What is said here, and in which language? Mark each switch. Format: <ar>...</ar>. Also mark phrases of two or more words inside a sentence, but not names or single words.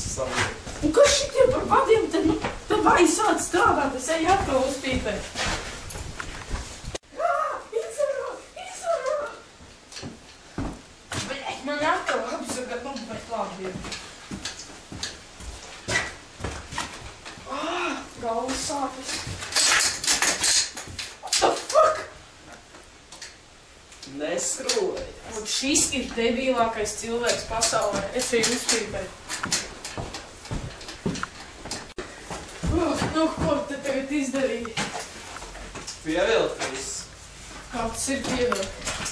<lv>Un kas šitie par vadiem te, nu, te vai sāc strādāt, es eju atkal uzpīpēt. Izvarā! Bļeķ, man atkal apzaga, nu, bet labi ir. Galvas sāpes.</lv> <en>What the fuck?</en> <lv>Neskrūvējas. Un šis ir debilākais cilvēks pasaulē. Es eju uzpīpēt. Nu, ko te tagad izdarīji? Pievilkt viss. Kā tas ir pievilkt?</lv>